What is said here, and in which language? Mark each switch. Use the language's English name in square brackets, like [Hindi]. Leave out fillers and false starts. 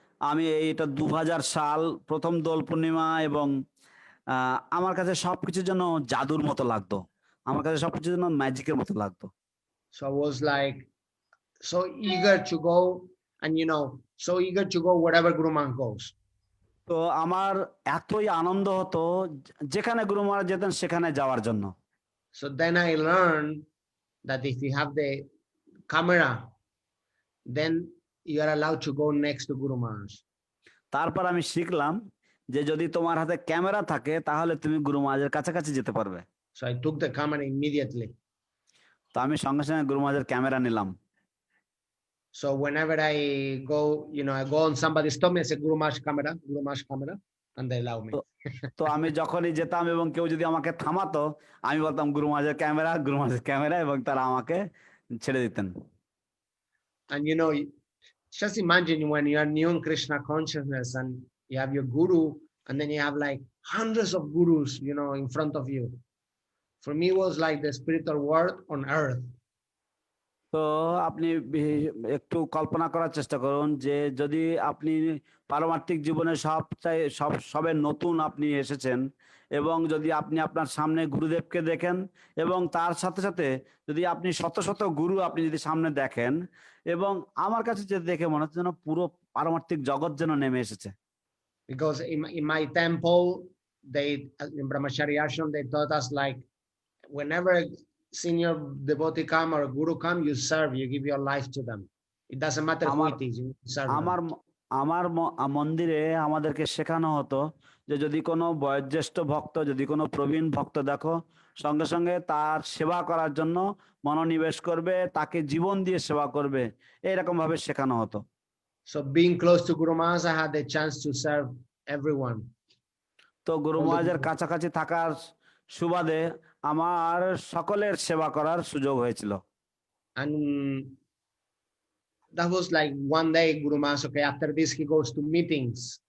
[Bangla] আমি এটা 2000 সাল প্রথম দোল পূর্ণিমা, এবং আমার কাছে সবকিছু যেন জাদুর মতো লাগতো, আমার কাছে সবকিছু যেন ম্যাজিকের মতো লাগতো। [English] So I was like so eager to go, and so eager to go wherever Guru Maharaj goes. [Bangla] তো আমার এতই আনন্দ হতো যেখানে গুরু মহারাজ যেতেন সেখানে যাওয়ার জন্য। [English] So then I learned that if you have the camera, then you are allowed to go next to Guru Maharaj. [Bangla] তারপর আমি শিখলাম যে যদি তোমার হাতে ক্যামেরা থাকে তাহলে তুমি গুরু মহারাজের কাছাকাছি যেতে পারবে। [English] So I took the camera immediately. [Bangla] তো আমি সঙ্গে সঙ্গে গুরু মহারাজের ক্যামেরা নিলাম। [English] So whenever I go, I go on somebody's tummy, I say Guru Maharaj camera, and they allow me. [Bangla] তো তো আমি যখনই যেতাম এবং কেউ যদি আমাকে থামাতো, আমি বলতাম গুরু মহারাজের ক্যামেরা, গুরু মহারাজের ক্যামেরা, এবং তারা আমাকে ছেড়ে দিতেন। [English] And just imagine when you are new in Krishna consciousness and you have your guru, and then you have like hundreds of gurus, in front of you. For me, it was like the spiritual world on earth. [Bangla] তো আপনি একটু কল্পনা করার চেষ্টা করুন যে যদি আপনি পারমার্থিক জীবনে সবে নতুন আপনি এসেছেন, এবং যদি আপনি আপনার সামনে গুরুদেবকে দেখেন, এবং তার সাথে সাথে যদি আপনি শত শত গুরু আপনি যদি সামনে দেখেন, এবং আমার কাছে যে দেখে মনে হচ্ছে যেন পুরো পারমার্থিক জগৎ যেন নেমে এসেছে। [English] Because in my temple, in Brahmachari ashram, they taught us like, whenever senior devotee come or guru come, you serve, you give your life to them. It doesn't matter who it is, you serve them. [Bangla] আমার মন্দিরে আমাদেরকে শেখানো হতো যে যদি কোনো বয়োজ্যেষ্ঠ ভক্ত, যদি কোনো প্রবীণ ভক্ত দেখো, সঙ্গে সঙ্গে তার সেবা করার জন্য মনোনিবেশ করবে, তাকে জীবন দিয়ে সেবা করবে, এইরকম ভাবে শেখানো হতো। [English] So being close to Guru Maharaj, I had the chance to serve everyone. [Bangla] তো গুরু মহারাজের কাছাকাছি থাকার সুবাদে আমার সকলের সেবা করার সুযোগ হয়েছিল। [English] And that was like one day Guru Maharaj, okay, after this he goes to meetings.